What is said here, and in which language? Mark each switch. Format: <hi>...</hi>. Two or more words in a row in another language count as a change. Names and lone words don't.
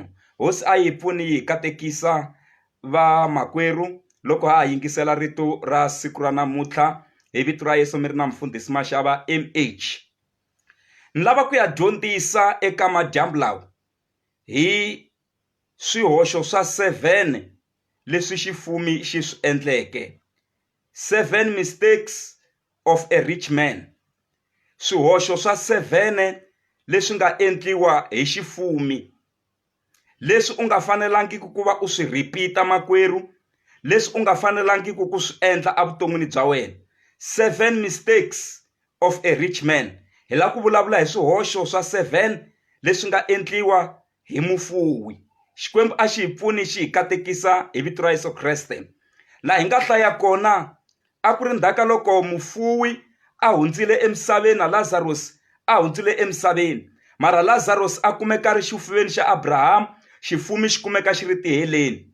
<ts>Hosi a yi pfuni yi hi katekisa va makwerhu loko ha yingisela rito ra siku ra namuntlha hi vito ra Yesu. Mi ri na mfundhisi Mashava MH. Ni lava ku ya dyondzisa eka madyambu lawa hi swihoxo swa 7 leswi xifumi xi swi endleke.</ts> <en>7 mistakes of a rich man.</en> <ts>Swihoxo swa 7 leswi nga endliwa hi xifumi, leswi u nga fanelangiki ku va u swi repeat makwerhu, leswi u nga fanelangiki ku swi endla evuton'wini bya wena.</ts> <en>7 mistakes of a rich man.</en> <ts>Hi la ku vulavula hi swihoxo swa 7 leswi nga endliwa hi mufuwi. Xikwembu a xi hi pfuni xi hi katekisa hi vito ra Yesu Kreste. Laha hi nga hlaya kona a ku ri ndzhaka loko mufuwi a hundzile emisaveni na Lazarus a hundzile emisaveni, mara Lazarus a kumeka ri xifuveni xa Abraham, xifumi xi kumeka xi ri tiheleni.</ts>